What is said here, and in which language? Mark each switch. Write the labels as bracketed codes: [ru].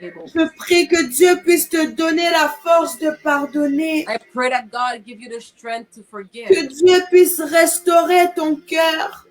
[fr] Je prie que Dieu puisse te donner la force de pardonner. [en] I pray that God give you the strength to forgive. [fr] Que Dieu puisse restaurer ton cœur.